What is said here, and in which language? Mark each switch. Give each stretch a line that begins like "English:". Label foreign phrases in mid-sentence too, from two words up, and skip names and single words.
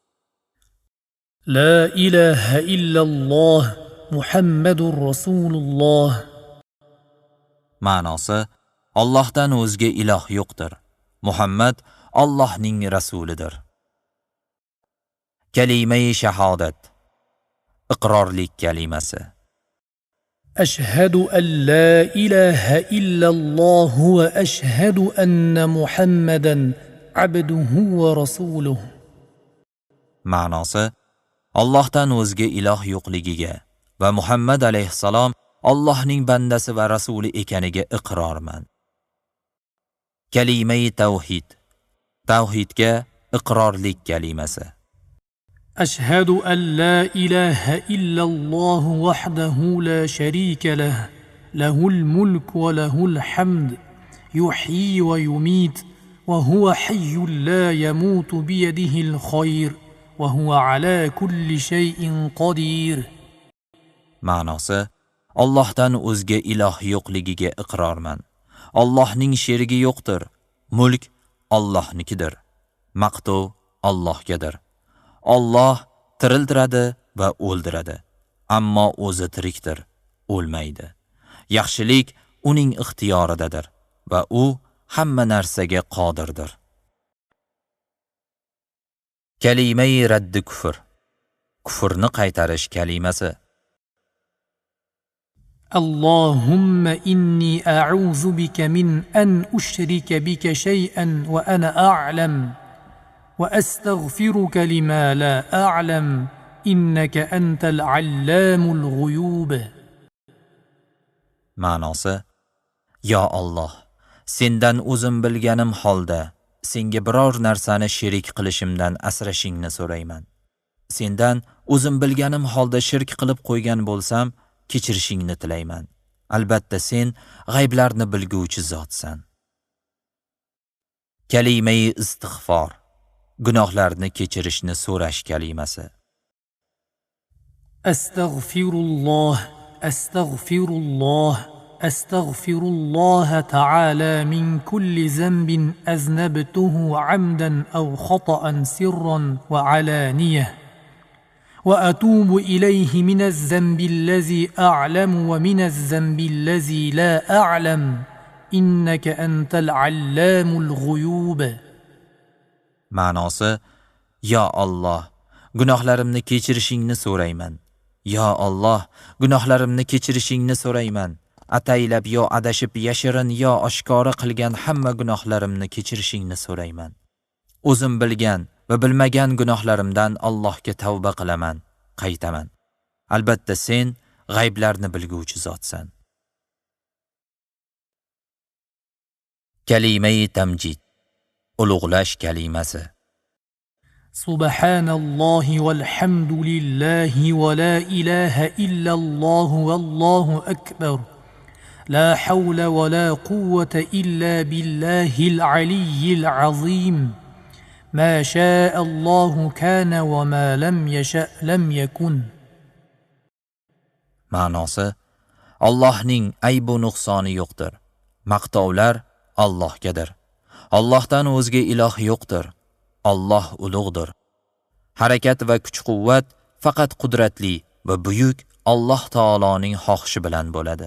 Arabic: لا إله إلا الله محمد رسول الله.
Uzbek: Ma'nosi: Allohdan o'zga iloh yo'qdir. Muhammad Allohning rasulidir. Kalima-i shahodat, iqrorlik kalimasi.
Arabic: أشهد أن لا إله إلا الله وأشهد أن محمدا عبده ورسوله.
Uzbek: Ma'nosi: Allohdan o'zga iloh yo'qligiga va Muhammad alayhissalom Allohning bandasi va rasuli ekaniga iqrorman. Kalima-i tavhid, tavhidga iqrorlik kalimasi.
Arabic: أشهد أن لا إله إلا الله وحده لا شريك له له الملك وله الحمد يحيي ويميت وهو حي لا يموت بيده الخير وهو على كل شيء قدير.
Uzbek: Ma'nosi: Allohdan o'zga iloh yo'qligiga iqrorman. Allohning sherigi yo'qdir. Mulk Allohnikidir. Maqtov Allohgadir. Alloh tiriltiradi va o'ldiradi, ammo o'zi tirikdir, o'lmaydi. Yaxshilik uning ixtiyoridadir va u hamma narsaga qodirdir. Kalima-i raddi kufr, kufrni qaytarish kalimasi.
Arabic: اللهم إني أعوذ بك من أن أشرك بك شيئا وأنا أعلم وأستغفرك لما لا أعلم إنك أنت العلام الغيوب.
Uzbek: Ma'nosi: Yo Alloh, sendan o'zim bilganim holda senga biror narsani sherik qilishimdan asrashingni so'rayman. Sendan o'zim bilganim holda shirk qilib qo'ygan bo'lsam, kechirishingni tilayman. Albatta sen g'ayblarni bilguvchi zotsan. Kalima-i istig'for, gunohlarni kechirishni so'rash kalimasi.
Arabic: أستغفر الله، أستغفر الله، أستغفر الله تعالى من كل ذنب أذنبته عمدا أو خطأ سرا وعلانية. وأتوب إليه من الذنب الذي أعلم ومن الذنب الذي لا أعلم إنك أنت العلام الغيوب.
Uzbek: Ma'nosi: Yo Alloh, gunohlarimni kechirishingni so'rayman. Yo Alloh, gunohlarimni kechirishingni so'rayman. Ataylab yo adashib yashirin yo oshkora qilgan hamma gunohlarimni kechirishingni so'rayman. O'zim bilgan va bilmagan gunohlarimdan Allohga tavba qilaman, qaytaman. Albatta sen g'ayblarni bilguvchi zotsan. Kalima-i tamjid, ulug'lash kalimasi.
Arabic: سبحان الله والحمد لله ولا إله إلا الله والله أكبر. لا حول ولا قوة إلا بالله العلي العظيم. ما شاء الله كان وما لم يشأ لم يكن.
Uzbek: Ma'nosi: Allohning aybu nuqsoni yo'qdir. Maqtovlar Allohgadir. Allohdan o'zga iloh yo'qdir. Alloh ulug'dir. Harakat va kuch-quvvat faqat qudratli va buyuk Alloh taoloning xohishi bilan bo'ladi.